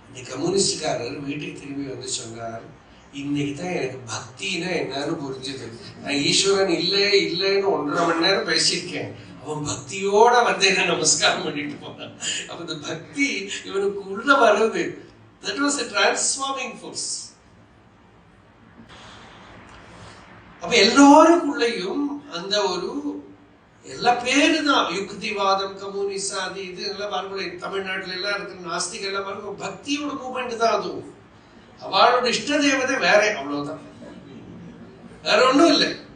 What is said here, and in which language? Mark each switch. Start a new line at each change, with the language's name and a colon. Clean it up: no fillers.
Tamil: கம்யூனிஸ்டுக்காரர் வீட்டுக்கு திரும்பி வந்து சொன்னார், இன்னைக்கு தான் எனக்கு பக்தினா என்னன்னு புரிஞ்சுது. நான் ஈஸ்வரன் இல்லைன்னு 1.5 மணி நேரம் பேசியிருக்கேன். அவன் பக்தியோட வந்து என்ன நமஸ்காரம் பண்ணிட்டு போனான். அப்ப இந்த பக்தி இவனுக்கு உள்ள வருது.
English: That was a transforming force.
Tamil: அப்ப எல்லாருக்குள்ளேயும் அந்த ஒரு எல்லா பேரு தான் யுக்திவாதம், கம்யூனிஸ்ட், அது இது எல்லாம் பாருங்க. தமிழ்நாட்டுல எல்லாம் இருக்கிற நாஸ்திக எல்லாம் பாருங்க, பக்தியோட மூவ்மெண்ட் தான். அதுவும் அவளோட இஷ்ட தேவதை வேற, அவ்வளவுதான், வேற ஒண்ணும் இல்லை.